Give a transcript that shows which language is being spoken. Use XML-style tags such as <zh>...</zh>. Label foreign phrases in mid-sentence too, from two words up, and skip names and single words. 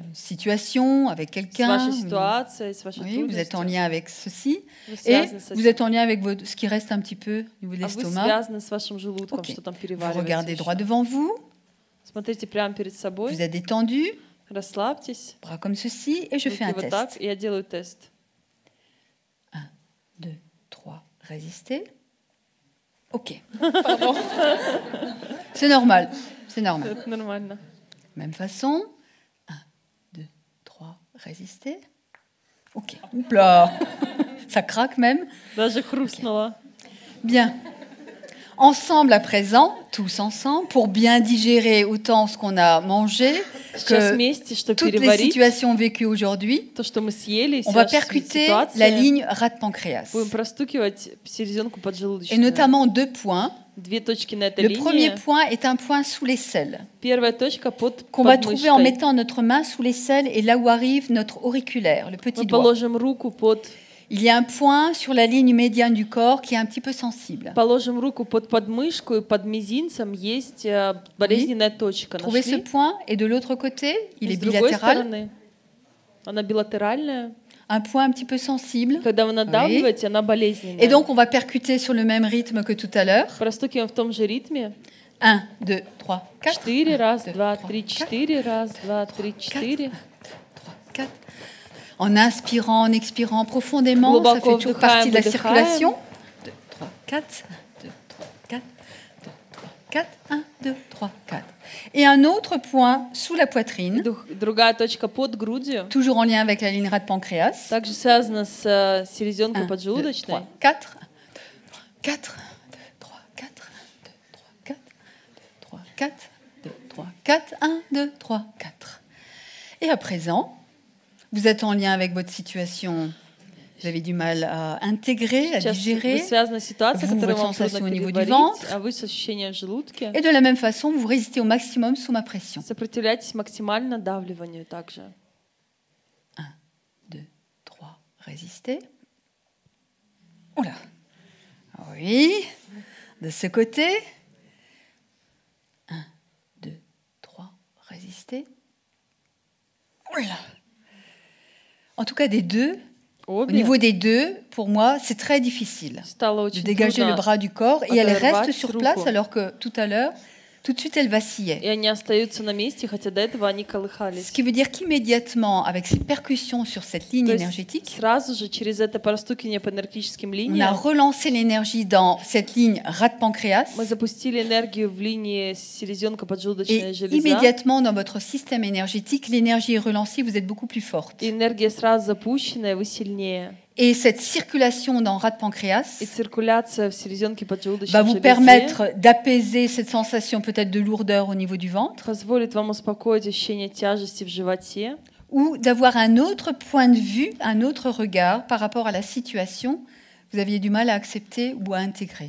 <fr>situation avec</fr> <ru>С</ru> <fr>quelqu'un.</fr> <ru>вашей ситуацией, с вашей</ru> <fr>Oui, vous êtes en</fr> <ru>трудностью.</ru> <fr>lien avec ceci.</fr> <ru>Вы</ru> <fr>Et</fr> <ru>связаны с</ru> <fr>vous</fr> <ru>этим.</ru> <fr>êtes en lien avec ce qui reste un petit peu au niveau de</fr> <ru>А вы</ru> <fr>l'estomac.</fr> <ru>связаны с вашим желудком,</ru> <fr>Ok.</fr> <ru>что там</ru> <fr>Vous</fr> <ru>переваривается.</ru> <fr>regardez droit</fr> <ru>еще.</ru> <fr>devant vous.</fr> <ru>Смотрите прямо перед собой.</ru> <fr>Vous êtes détendu,</fr> <ru>Расслабьтесь.</ru> <fr>bras comme ceci, et je fais</fr> <ru>Руки</ru> <fr>un</fr> <ru>вот</ru> <fr>test.</fr> <ru>так. И я делаю тест.</ru> <fr>2, 3, résister. Ok. C'est normal. C'est normal.</fr> <ru>Это нормально.</ru> <fr>Même façon. 1, 2, 3, résister. Ok. Oups là. Ça craque même.</fr> <ru>Даже хрустнуло.</ru> <fr>Bien. Ensemble à présent, tous ensemble, pour bien digérer autant ce qu'on a mangé</fr> <ru>Сейчас</ru> <fr>que</fr> <ru>вместе, чтобы</ru> <fr>toutes les</fr> <ru>переварить</ru> <fr>situations vécues aujourd'hui,</fr> <ru>то, что мы съели, и</ru> <fr>on va</fr> <ru>все</ru> <fr>percuter</fr> <ru>ситуации,</ru> <fr>la ligne rate-pancréas.</fr> <ru>будем простукивать селезенку</ru> <fr>Et</fr> <ru>поджелудочную.</ru> <fr>notamment 2 points.</fr> <ru>Две точки на этой</ru> <fr>Le premier</fr> <ru>линии.</ru> <fr>point est un point sous l'aisselle,</fr> <ru>Первая точка под</ru> <fr>qu'on va trouver en</fr> <ru>подмышкой.</ru> <fr>mettant notre main sous l'aisselle et là où arrive notre auriculaire, le petit</fr> <ru>Мы</ru> <fr>doigt.</fr> <ru>положим руку под</ru> <fr>Il y a un point sur la ligne médiane du corps qui est un petit peu sensible.</fr> <ru>Положим руку под подмышку, и под мизинцем есть болезненная точка.</ru> <fr>Trouvez ce</fr> <ru>Нашли?</ru> <fr>point et de l'autre côté, il</fr> <ru>И</ru> <fr>est</fr> <ru>с другой</ru> <fr>bilatéral,</fr> <ru>стороны, она билатеральная.</ru> <fr>un point un petit peu sensible.</fr> <ru>Когда вы надавливаете, она болезненная.</ru> <fr>Et donc on va percuter sur le même rythme que tout à l'heure.</fr> <ru>Простукиваем в том же ритме.</ru> <fr>1, 2, 3, 4.</fr> <ru>4, раз, 2, 2, 3, 3, 4, раз, 2, 3, 4. 3, 4.</ru> <fr>En inspirant, en expirant profondément, ça</fr> <ru>Глубоко</ru> <fr>fait toujours</fr> <ru>вдыхаем,</ru> <fr>partie de la</fr> <ru>выдыхаем.</ru> <fr>circulation. 2, 3, 4. 2, 3, 4. 2, 3, 4. 1, 2, 3, 4. Et un autre point sous la poitrine,</fr> <ru>Другая точка под грудью.</ru> <fr>toujours en lien avec la ligne rate-pancréas.</fr> <ru>Также связана с селезенкой 1, 2, поджелудочной. 3, 4. 4. 2, 3, 4. 2, 3, 4. 2, 3, 4. 1, 2, 3, 4.</ru> <fr>Et à présent, vous êtes en lien avec votre situation. Vous avez du mal à intégrer, à</fr> <ru>Сейчас вы</ru> <fr>digérer.</fr> <ru>связаны с ситуацией,</ru> <fr>Vous,</fr> <ru>которую</ru> <fr>votre</fr> <ru>вам трудно</ru> <fr>sensation au niveau du</fr> <ru>переварить,</ru> <fr>ventre.</fr> <ru>а вы с ощущением в желудке.</ru> <fr>Et de la même façon, vous résistez au maximum sous ma pression.</fr> <ru>Сопротивляйтесь максимально давливанию также.</ru> <fr>2, 3, résister. Oula. Oui. De ce côté. 1, 2, 3, résister. Oula. En tout cas, des deux, au</fr> <ru>Обе</ru> <fr>niveau des deux, pour moi, c'est très difficile</fr> <ru>стало</ru> <fr>de</fr> <ru>очень</ru> <fr>dégager le</fr> <ru>трудно,</ru> <fr>bras du corps et elle</fr> <ru>оторвать</ru> <fr>reste sur</fr> <ru>руку.</ru> <fr>place alors que tout à l'heure, tout de suite, elle vacillait.</fr> <ru>и они остаются на месте, хотя до этого они</ru> <fr>Ce</fr> <ru>колыхались.</ru> <fr>qui veut dire qu'immédiatement, avec ces percussions sur cette ligne</fr> <ru>То есть</ru> <fr>énergétique,</fr> <ru>сразу же через это простукивание по энергетическим</ru> <fr>on a</fr> <ru>линиям</ru> <fr>relancé l'énergie dans cette ligne rate-pancréas</fr> <ru>мы запустили энергию в линии селезенка-поджелудочная</ru> <fr>et</fr> <ru>железа.</ru> <fr>immédiatement dans votre système énergétique, l'énergie est relancée, vous êtes beaucoup plus forte.</fr> <ru>И энергия сразу запущена, и вы сильнее.</ru> <fr>Et cette circulation dans rate-pancréas</fr> <ru>И циркуляция в</ru> <fr>va</fr> <ru>селезенке-поджелудочной</ru> <fr>vous</fr> <ru>железе</ru> <fr>permettre d'apaiser cette sensation peut-être de lourdeur au niveau du ventre</fr> <ru>позволит вам успокоить ощущение тяжести в животе</ru> <fr>ou d'avoir un autre point de vue, un autre regard par rapport à la situation que vous aviez du mal à accepter ou à intégrer.</fr>